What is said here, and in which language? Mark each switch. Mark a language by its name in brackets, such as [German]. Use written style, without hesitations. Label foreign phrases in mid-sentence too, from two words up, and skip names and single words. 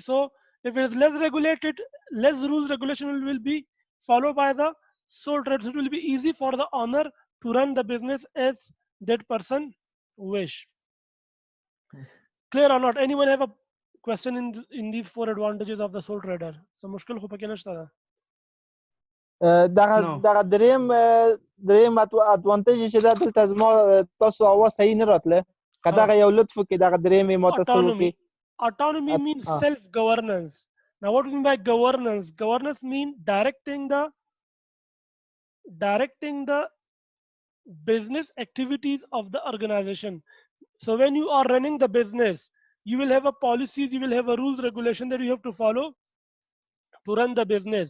[English] So if it is less regulated, less rules regulation will be followed by the sole traders. It will be easy for the owner to run the business as that person wish. Clear or not? Anyone have a question in these four advantages of the sole trader? So mushkil ho pake nashta da. [Pashto] دغه [English] No. [Pashto] دغه دریم ادوانتیج چې دا دلته زما تاسو اواز صحیح نه راتله که Huh. دغه یو لطف وکړي دغه دریم یې ماته څه وکړي [English] Autonomy. Autonomy means self-governance. Now, what do you mean by governance? Governance means directing the business activities of the organization. So when you are running the business, you will have a policies, you will have a rules regulation that you have to follow to run the business.